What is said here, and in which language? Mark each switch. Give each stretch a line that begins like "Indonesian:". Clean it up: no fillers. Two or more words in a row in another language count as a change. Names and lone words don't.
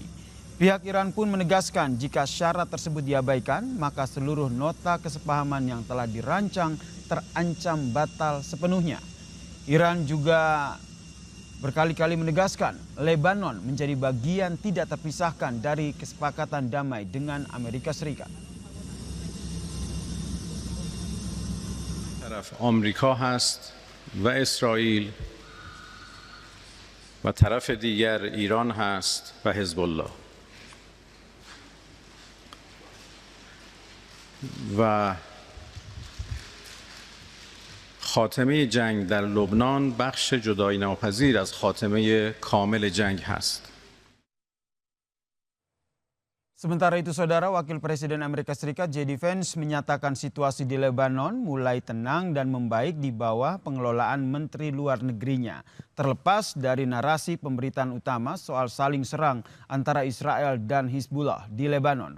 Indonesian: Pihak Iran pun menegaskan jika syarat tersebut diabaikan, maka seluruh nota kesepahaman yang telah dirancang terancam batal sepenuhnya. Iran juga berkali-kali menegaskan Lebanon menjadi bagian tidak terpisahkan dari kesepakatan damai dengan Amerika Serikat.
Persian: طرف آمریکا هست و اسرائیل و طرف دیگر ایران هست و حزب الله و خاتمه جنگ در لبنان بخش جدایی ناپذیر از خاتمه کامل جنگ هست.
Indonesian: Sementara itu, saudara, Wakil Presiden Amerika Serikat J.D. Vance menyatakan situasi di Lebanon mulai tenang dan membaik di bawah pengelolaan Menteri Luar Negerinya, terlepas dari narasi pemberitaan utama soal saling serang antara Israel dan Hizbullah di Lebanon.